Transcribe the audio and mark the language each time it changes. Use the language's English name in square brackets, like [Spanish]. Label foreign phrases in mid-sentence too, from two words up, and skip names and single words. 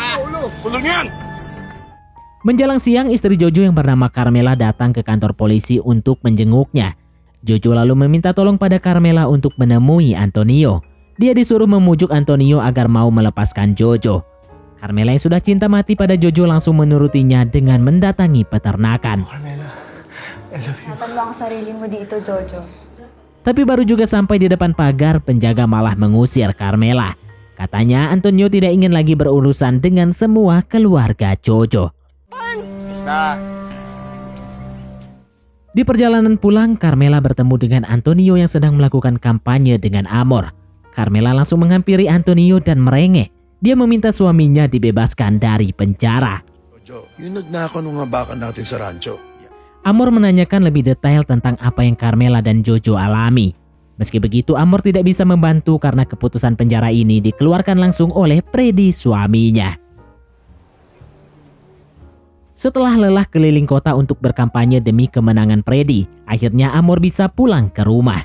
[Indonesian] Menjelang siang, istri Jojo yang bernama Carmela datang ke kantor polisi untuk menjenguknya. Jojo lalu meminta tolong pada Carmela untuk menemui Antonio. Dia disuruh memujuk Antonio agar mau melepaskan Jojo. Carmela yang sudah cinta mati pada Jojo langsung menurutinya dengan mendatangi peternakan. [English] Carmela, I love you. [Filipino] Natanda ang sarili mo dito, Jojo. [Indonesian] Tapi baru juga sampai di depan pagar, penjaga malah mengusir Carmela. Katanya Antonio tidak ingin lagi berurusan dengan semua keluarga Jojo. Di perjalanan pulang, Carmela bertemu dengan Antonio yang sedang melakukan kampanye dengan Amor. Carmela langsung menghampiri Antonio dan merengek. Dia meminta suaminya dibebaskan dari penjara. [Filipino] Jojo, yung nagnakaw nung nga baka natin sa rancho. [Indonesian] Amor menanyakan lebih detail tentang apa yang Carmela dan Jojo alami. Meski begitu, Amor tidak bisa membantu karena keputusan penjara ini dikeluarkan langsung oleh Freddy, suaminya. Setelah lelah keliling kota untuk berkampanye demi kemenangan Freddy, akhirnya Amor bisa pulang ke rumah.